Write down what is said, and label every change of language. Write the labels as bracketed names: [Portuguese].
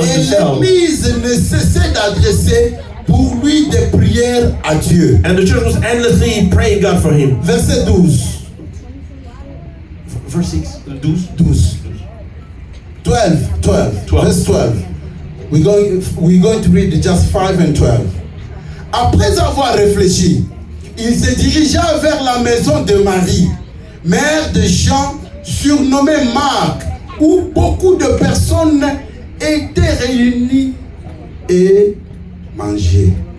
[French] Et l'église ne cessait d'adresser pour lui des prières à Dieu. [English] And the church was endlessly praying God for him. [French] Verset 12. [English] Verse 6. 12. 12. Verse 12. We're going to read just 5 and 12. [French] Après avoir réfléchi, il se dirigea vers la maison de Marie, mère de Jean, surnommée Marc, où beaucoup de personnes étaient réunies et mangeaient.